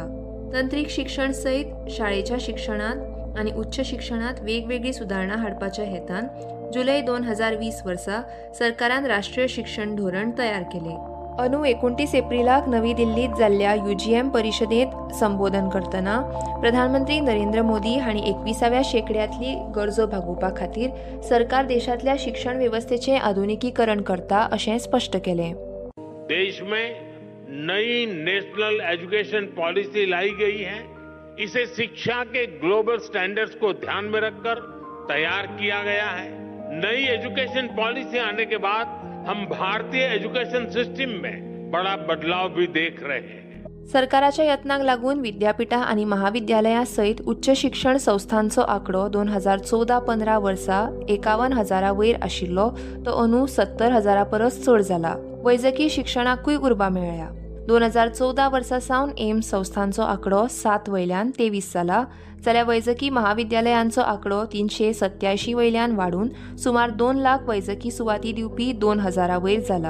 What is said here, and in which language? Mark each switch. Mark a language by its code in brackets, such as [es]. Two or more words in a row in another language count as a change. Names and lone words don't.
[kok] तंत्रीक शिक्षण सयत शाळेच्या शिक्षणांत आनी उच्च शिक्षणांत वेगवेगळी सुदारणा हाडपाच्या हेतान जुलय 2020 वर्सा सरकारान राष्ट्रीय शिक्षण धोरण तयार केले. अंदू 29 एप्रिलाक नवी दिल्लीत जाल्ल्या UGM परिशदेंत संबोधन करतना प्रधानमंत्री नरेंद्र मोदी हांणी 21व्या शेंकड्यांतली गरजो भागोवपा खातीर सरकार देशांतल्या शिक्षण वेवस्थेचें आधुनिकीकरण करता अशें स्पश्ट केलें. [hi] देश में नई [en] national education policy [hi] लाई गई है. इसे शिक्षा के [en] global standards [hi] को ध्यान में रखकर तैयार किया गया है. नई [en] education policy [hi] आने के बाद हम भारतीय [en] education system [hi] में बड़ा बदलाव भी देख रहे हैं. [kok] सरकाराच्या यत्नांक लागून विद्यापिठा आनी महाविद्यालयां सयत उच्च शिक्षण संस्थांचो आंकडो 2014-15 वर्सा 51,000 वयर आशिल्लो तो अंदू 70,000 परस चड जाला. वैजकी शिक्षणाकूय उर्बा मेळ्ळ्या. 2014 वर्सा सावन एम्स संस्थांचो आंकडो 7 वयल्यान 23 जाला, जाल्यार वैजकी महाविद्यालयांचो आंकडो 387 वयल्यान वाडून सुमार 2 लाख वैजकी सुवाती दिवपी 2,000 वयर जाला.